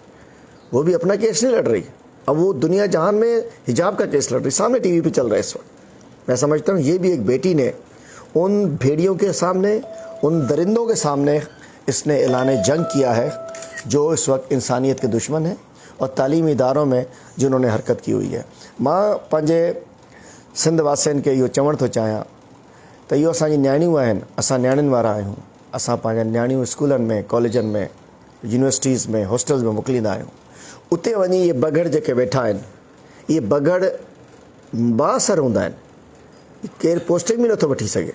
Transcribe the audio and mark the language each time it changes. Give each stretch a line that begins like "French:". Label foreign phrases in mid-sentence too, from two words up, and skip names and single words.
Urdu: وہ بھی اپنا کیس نہیں لڑ رہی, اب وہ دنیا جہان میں حجاب کا کیس لڑ رہی, سامنے ٹی وی پہ چل رہا ہے اس وقت. میں سمجھتا ہوں یہ بھی ایک بیٹی نے ان بھیڑیوں کے سامنے, ان درندوں کے سامنے اس نے اعلان جنگ کیا ہے جو اس وقت انسانیت کے دشمن ہیں, اور تعلیمی اداروں میں جنہوں نے حرکت کی ہوئی ہے.
Sindhi: मां पंहिंजे सिंध वासियुनि खे इहो चवणु थो चाहियां त इहो असांजी नियाणियूं आहिनि, असां नियाणियुनि वारा आहियूं. असां पंहिंजा नियाणियूं स्कूलनि में, कॉलेजनि में, यूनिवर्सिटीज़ में, हॉस्टल्स में मोकिलींदा आहियूं. उते वञी इहे बगड़ जेके वेठा आहिनि, इहे बगड़ बाअसर हूंदा आहिनि, केरु पोस्टिंग बि नथो वठी सघे.